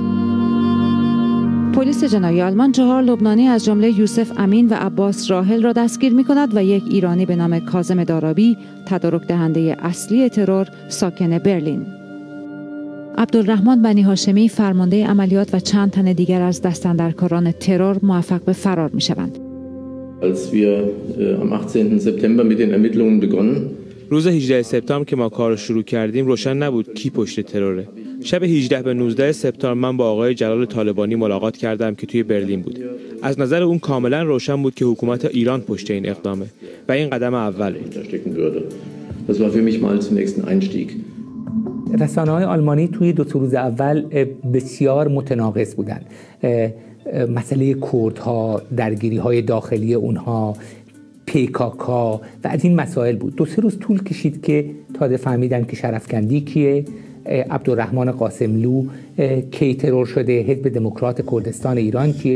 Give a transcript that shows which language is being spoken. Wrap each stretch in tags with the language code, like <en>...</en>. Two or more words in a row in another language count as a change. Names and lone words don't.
<fa>پلیس جنایی آلمان 4 لبنانی از جمله یوسف امین و عباس راحل را دستگیر می کند و 1 ایرانی به نام کاظم دارابی، تدارک دهنده اصلی ترور ساکن برلین. عبدالرحمن بنی هاشمی فرمانده عملیات و چند تن دیگر از دستاندرکاران ترور موفق به فرار می‌شوند.</fa> <de>Als wir am 18. September mit den Ermittlungen begonnen</de> <fa>روز 18 سپتامبر که ما کار رو شروع کردیم روشن نبود کی پشت تروره. شب 18 به 19 سپتامبر من با آقای جلال طالبانی ملاقات کردم که توی برلین بود. از نظر اون کاملا روشن بود که حکومت ایران پشت این اقدامه و این قدم اول بود.</fa> <de>Das war für mich mal zunächst ein Einstieg.</de> <fa>رسانه‌های آلمانی توی 2 روز اول بسیار متناقض بودند. مسئله کردها، درگیری‌های داخلی اونها، PKK و از این مسائل بود. 2-3 روز طول کشید که تازه فهمیدن که شرفکندی کیه، عبدالرحمن قاسملو کی ترور شده، حزب دموکرات کردستان ایران کیه.</fa>